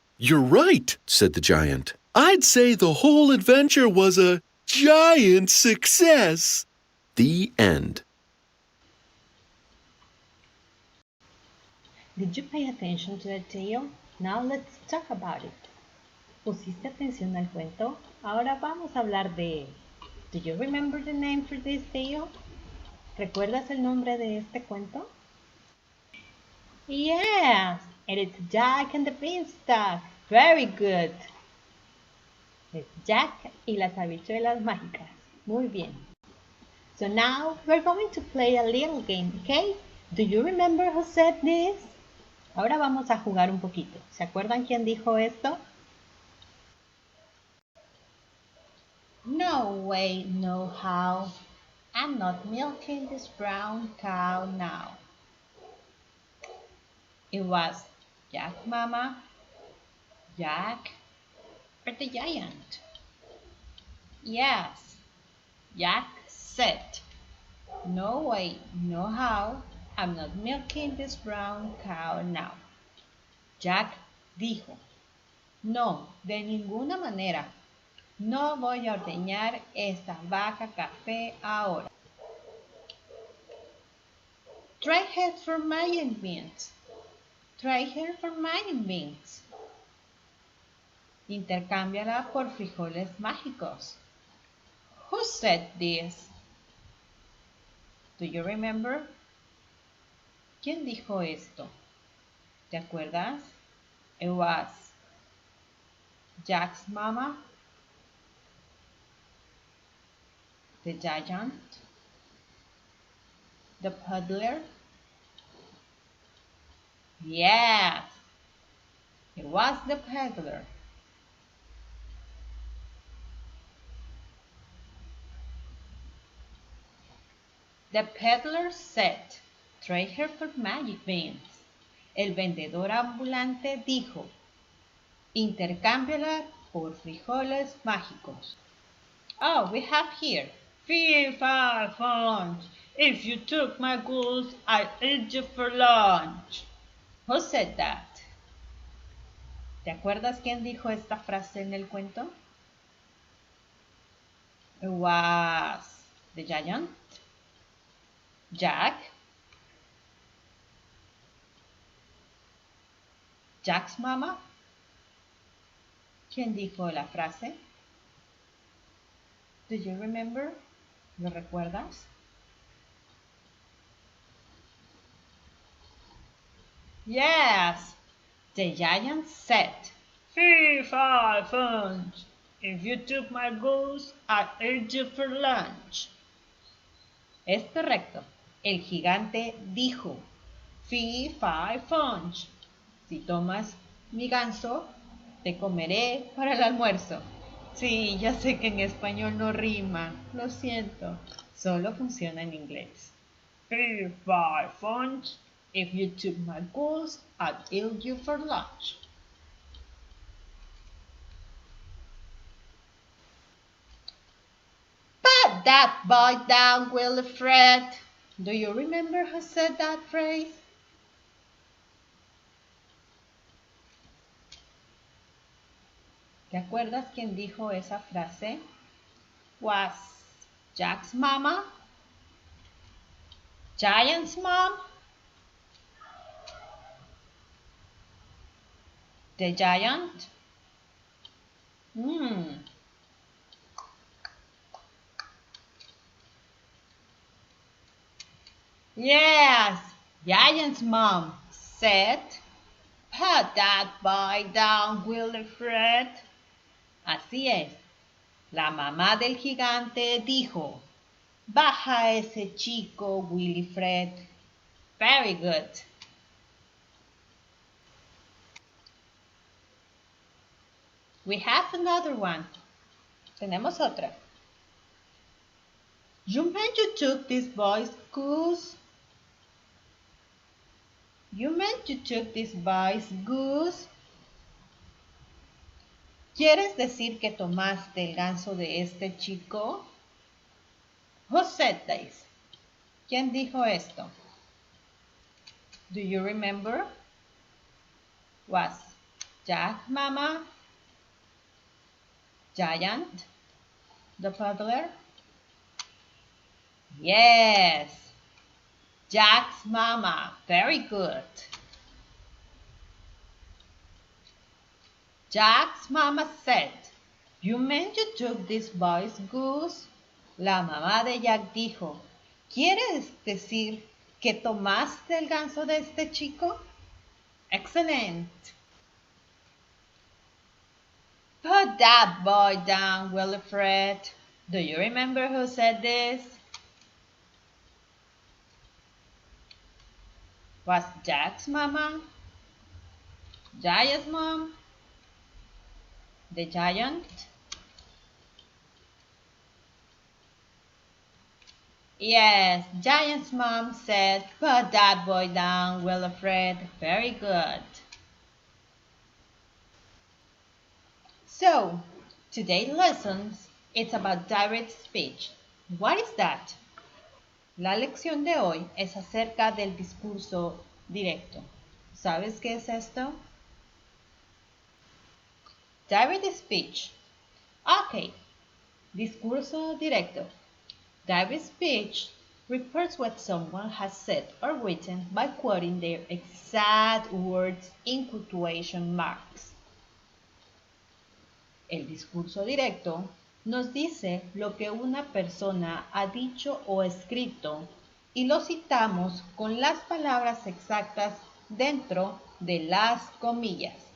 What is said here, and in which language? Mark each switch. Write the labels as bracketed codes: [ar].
[en] You're right, said the giant. I'd say the whole adventure was a giant success. The end. Did you pay attention to the tale? Now let's talk about it. [es] ¿Pusiste atención al cuento? Ahora vamos a hablar de él. [en] Do you remember the name for this tale? [es] ¿Recuerdas el nombre de este cuento? [en] Yes, it is Jack and the Beanstalk. Very good. [es] Es Jack y las habichuelas mágicas. Muy bien. [en] So now we're going to play a little game, okay? Do you remember who said this? [es] Ahora vamos a jugar un poquito. ¿Se acuerdan quién dijo esto? [en] No way, no how. I'm not milking this brown cow now. It was Jack Mama, Jack, or the giant? Yes, Jack said, no way, no how. I'm not milking this brown cow now. [es] Jack dijo, no, de ninguna manera. No voy a ordeñar esta vaca café ahora. [en] Try her for my beans. Try her for my beans. [es] Intercámbiala por frijoles mágicos. [en] Who said this? Do you remember? [es] ¿Quién dijo esto? ¿Te acuerdas? [en] It was Jack's mama, the giant, the peddler. Yes, it was the peddler. The peddler said, trade her for magic beans. [es] El vendedor ambulante dijo, intercámbiala por frijoles mágicos. [en] Oh, we have here, fee, fi, lunch. If you took my goose, I'd eat you for lunch. Who said that? [es] ¿Te acuerdas quién dijo esta frase en el cuento? [en] It was the giant, Jack, Jack's mama. [es] ¿Quién dijo la frase? [en] Do you remember? [es] ¿Lo recuerdas? [en] Yes, the giant said, "Fee, fi, funch. If you took my goose, I'd eat you for lunch." [es] Es correcto. El gigante dijo, "Fee, fi, funch. Si tomas mi ganso, te comeré para el almuerzo." Sí, ya sé que en español no rima, lo siento, solo funciona en inglés. [en] Fee, fi, funch. If you took my goose, I'd eat you for lunch. Put that boy down, Wilfred. Do you remember who said that phrase? [es] ¿Te acuerdas quién dijo esa frase? [en] Was Jack's mama? Giant's mom? The giant? Yes, Giant's mom said, "Put that boy down, Wilfred." [es] Así es. La mamá del gigante dijo, "Baja ese chico, Wilfred." [en] Very good. We have another one. [es] Tenemos otra. [en] "You meant you took this boy's goose?" You meant you took this boy's goose? [es] ¿Quieres decir que tomaste el ganso de este chico? [en] Who said this? [es] ¿Quién dijo esto? [en] Do you remember? Was Jack Mama? Giant? The peddler? Yes, Jack's mama. Very good. Jack's mama said, "You meant you took this boy's goose?" [es] La mamá de Jack dijo, ¿quieres decir que tomaste el ganso de este chico? [en] Excellent. Put that boy down, Wilfred. Do you remember who said this? Was Jack's mama? Giant's mom? The giant? Yes, Giant's mom said, "Put that boy down, Wilfred." Very good. So, today's lesson is about direct speech. What is that? [es] La lección de hoy es acerca del discurso directo. ¿Sabes qué es esto? [en] Direct speech. Okay, [es] discurso directo. [en] Direct speech refers what someone has said or written by quoting their exact words in quotation marks. [es] El discurso directo nos dice lo que una persona ha dicho o escrito y lo citamos con las palabras exactas dentro de las comillas.